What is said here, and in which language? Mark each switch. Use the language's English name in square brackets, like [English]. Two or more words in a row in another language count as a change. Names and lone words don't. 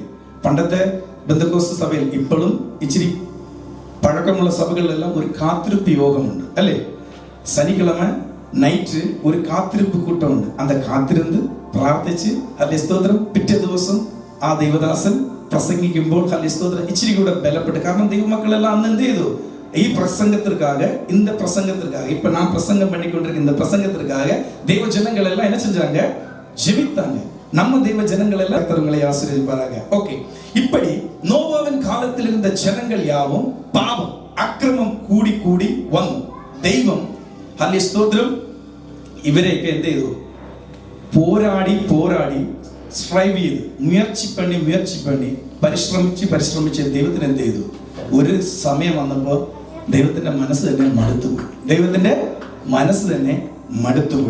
[Malayalam] പണ്ടത്തെ ബന്ധക്കോസ്ത് സഭയിൽ, ഇപ്പോഴും ഇച്ചിരി പഴക്കമുള്ള സഭകളിലെല്ലാം ഒരു കാത്തിരിപ്പ് യോഗമുണ്ട് അല്ലേ? ശനിക്കിഴമ നൈറ്റ് ഒരു കാത്തിരിപ്പ് കൂട്ടമുണ്ട്. அந்த കാത്തിരുന്ന് പ്രാർത്ഥിച്ച് ഹല്ലേലൂയ സ്തോത്രം പിറ്റേ ദിവസം ആ ദൈവദാസൻ പ്രസംഗിക്കുമ്പോൾ ഹല്ലേലൂയ സ്തോത്രം ഇച്ചിരി കൂടെ ബലപ്പെട്ട്. കാരണം ദൈവമക്കളെല്ലാം അന്ന് എന്ത് ചെയ്തു? [Tamil] ഈ പ്രസംഗത്തിற்காக இப்ப நான் பிரசங்கம் பண்ணிக்கொண்டிருக்க இந்த பிரசங்கத்திற்காக தெய்வ ஜனங்கள் எல்லாம் என்ன செஞ்சாங்க? ஜெபித்தாங்க. நம்ம தெய்வ ஜனங்கள் எல்லாம் கர்த்தர்களை ஆசீர்வதிப்பாராக. ஓகே, இப்படி நோவாவின் காலத்தில் இருந்த ஜனங்கள் யாவும் பாவம் அக்கிரமம் கூடி വന്നു. [Malayalam] ദൈവം ഹല്ലേലൂയ സ്തോത്രം ഇവരെയൊക്കെ എന്ത് ചെയ്തു? പോരാടി സ്ട്രൈവ് ചെയ്ത് [Tamil] முயற்சி பண்ணி [Malayalam] പരിശ്രമിച്ച് ദൈവത്തിന് എന്ത് ചെയ്തു? ഒരു സമയം വന്നപ്പോൾ ദൈവത്തിന്റെ മനസ്സ് തന്നെ മടുത്തുപോയി.